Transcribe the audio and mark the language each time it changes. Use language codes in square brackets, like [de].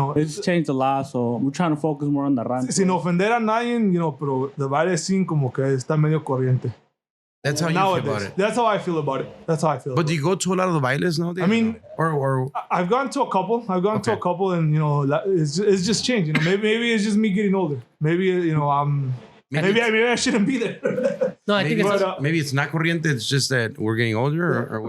[en] It's changed a lot, so we're trying to focus more on the rancho. [es] Sin ofender a nadie, pero [en] the baile scene [es] como que está medio corriente. [en] That's how you Nowadays. feel about it. That's how I feel about it. That's how I feel. But do you go to a lot of the bailes nowadays? I mean, or I've gone to a couple. And it's just changed. Maybe it's just me getting older. Maybe maybe I shouldn't be there. No, I think maybe, it's. maybe it's not corriente. It's just that we're getting older, or what?